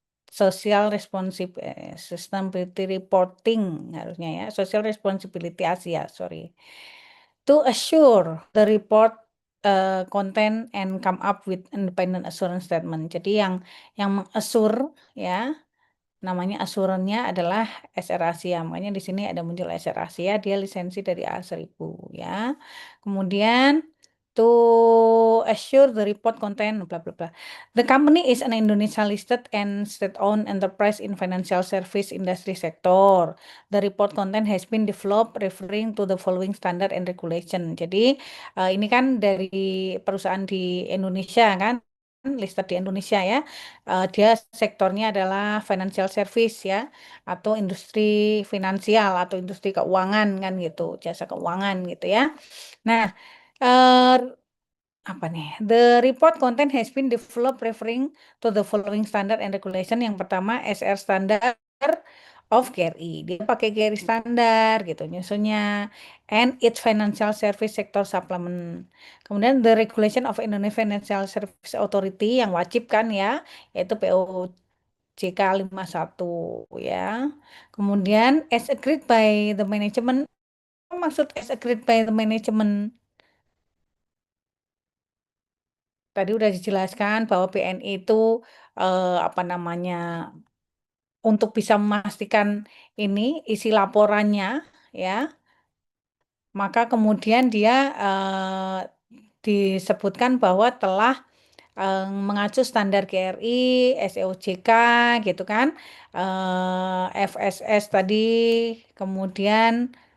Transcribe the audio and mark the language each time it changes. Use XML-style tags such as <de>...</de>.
<en>sustainability reporting harusnya ya, social responsibility Asia, sorry. To assure the report content and come up with independent assurance statement.</en> <id>Jadi yang mengassure ya, namanya asurannya adalah SR Asia. Makanya di sini ada muncul SR Asia, dia lisensi dari A1000 ya. Kemudian</id> <en>to assure the report content bla bla</en> <id>bla.</id> <en>The company is an Indonesia listed and state-owned enterprise in financial service industry sector. The report content has been developed referring to the following standard and regulation.</en> <id>Jadi ini kan dari perusahaan di Indonesia kan, listed di Indonesia ya. Dia sektornya adalah financial service ya, atau industri finansial atau industri keuangan kan gitu, jasa keuangan gitu ya. Nah, eh, apa nih?</id> <en>The report content has been developed referring to the following standard and regulation.</en> <id>Yang pertama SR standard of KRI. Dia pakai KRI standar gitu nyusunnya.</id> <en>And its financial service sector supplement.</en> <id>Kemudian</id> <en>the regulation of Indonesia Financial Service Authority</en> <id>yang wajib kan ya, yaitu POJK 51 ya.</id> <en>Kemudian as agreed by the management.</en> <id>Apa maksud</id> <en>as agreed by the management?</en> <id>Tadi udah dijelaskan bahwa BNI itu apa namanya, untuk bisa memastikan ini isi laporannya ya, maka kemudian dia disebutkan bahwa telah mengacu standar GRI, SEOJK gitu kan, FSS tadi, kemudian</id>